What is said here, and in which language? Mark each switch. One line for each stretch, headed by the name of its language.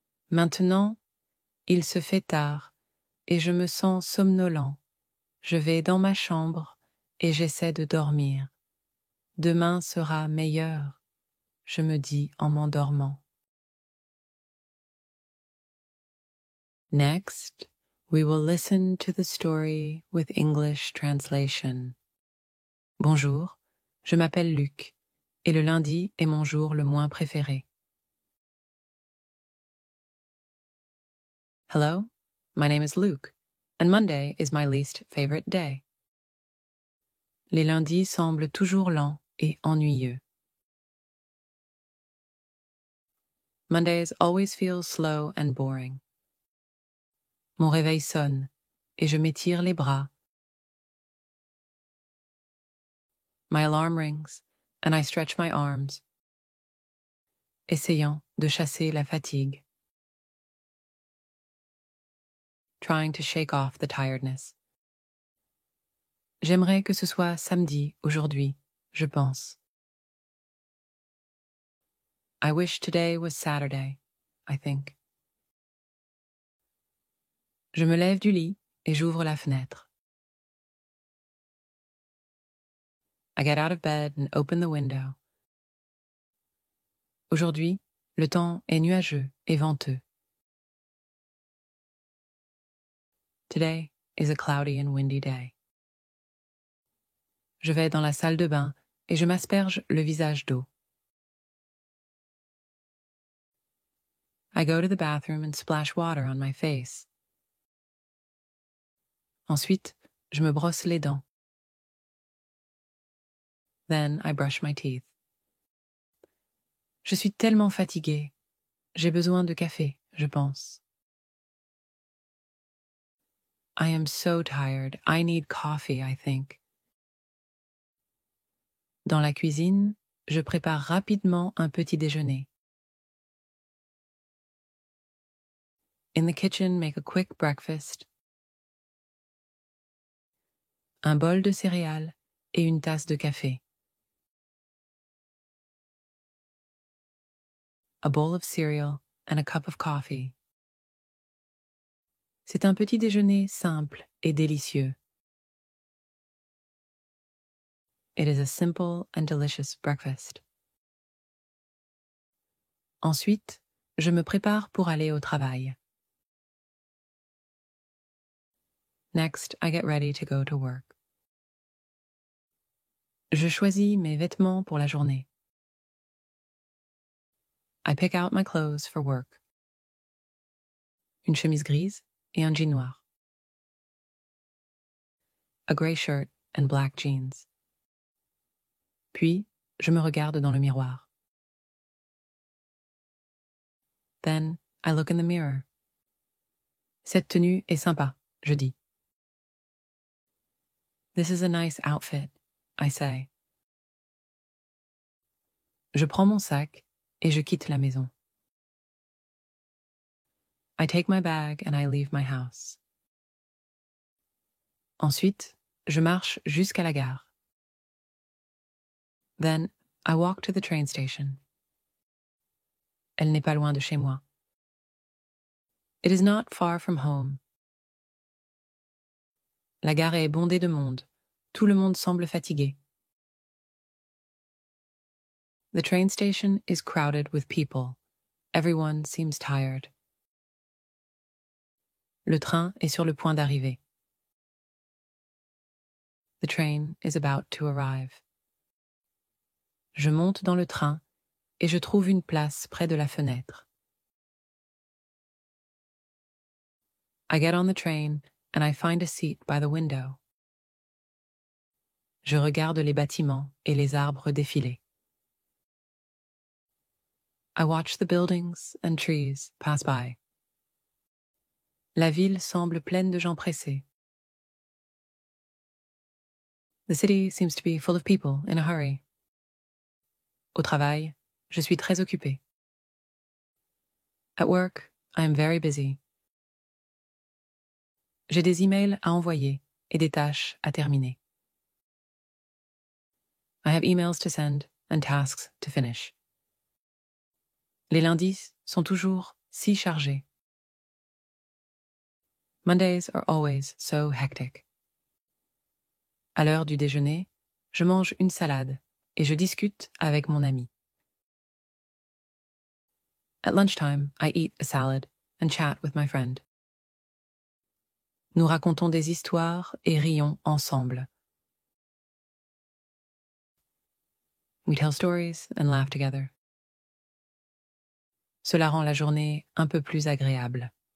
French: Maintenant, il se fait tard et je me sens somnolent. Je vais dans ma chambre et j'essaie de dormir. Demain sera meilleur, je me dis en m'endormant.
English: Next, we will listen to the story with English translation.
French: Bonjour, je m'appelle Luc, et le lundi est mon jour le moins préféré.
English: Hello, my name is Luke, and Monday is my least favorite day.
French: Les lundis semblent toujours lents et ennuyeux.
English: Mondays always feel slow and boring.
French: Mon réveil sonne, et je m'étire les bras.
English: My alarm rings, and I stretch my arms,
French: essayant de chasser la fatigue.
English: Trying to shake off the tiredness.
French: J'aimerais que ce soit samedi aujourd'hui, je pense.
English: I wish today was Saturday, I think.
French: Je me lève du lit et j'ouvre la fenêtre.
English: I get out of bed and open the window.
French: Aujourd'hui, le temps est nuageux et venteux.
English: Today is a cloudy and windy day.
French: Je vais dans la salle de bain et je m'asperge le visage d'eau.
English: I go to the bathroom and splash water on my face.
French: Ensuite, je me brosse les dents.
English: Then I brush my teeth.
French: Je suis tellement fatiguée. J'ai besoin de café, je pense.
English: I am so tired. I need coffee, I think.
French: Dans la cuisine, je prépare rapidement un petit déjeuner.
English: In the kitchen, make a quick breakfast.
French: Un bol de céréales et une tasse de café.
English: A bowl of cereal and a cup of coffee.
French: C'est un petit déjeuner simple et délicieux.
English: It is a simple and delicious breakfast.
French: Ensuite, je me prépare pour aller au travail.
English: Next, I get ready to go to work.
French: Je choisis mes vêtements pour la journée.
English: I pick out my clothes for work.
French: Une chemise grise et un jean noir.
English: A gray shirt and black jeans.
French: Puis, je me regarde dans le miroir.
English: Then, I look in the mirror.
French: Cette tenue est sympa, je dis.
English: This is a nice outfit, I say.
French: Je prends mon sac et je quitte la maison.
English: I take my bag and I leave my house.
French: Ensuite, je marche jusqu'à la gare.
English: Then, I walk to the train station.
French: Elle n'est pas loin de chez moi.
English: It is not far from home.
French: La gare est bondée de monde. Tout le monde semble fatigué.
English: The train station is crowded with people. Everyone seems tired.
French: Le train est sur le point d'arriver.
English: The train is about to arrive.
French: Je monte dans le train et je trouve une place près de la fenêtre.
English: I get on the train and I find a seat by the window.
French: Je regarde les bâtiments et les arbres défiler.
English: I watch the buildings and trees pass by.
French: La ville semble pleine de gens pressés.
English: The city seems to be full of people in a hurry.
French: Au travail, je suis très occupée.
English: At work, I am very busy.
French: J'ai des emails à envoyer et des tâches à terminer.
English: I have emails to send and tasks to finish.
French: Les lundis sont toujours si chargés.
English: Mondays are always so hectic.
French: À l'heure du déjeuner, je mange une salade et je discute avec mon ami.
English: At lunchtime, I eat a salad and chat with my friend.
French: Nous racontons des histoires et rions ensemble.
English: We tell stories and laugh together.
French: Cela rend la journée un peu plus agréable.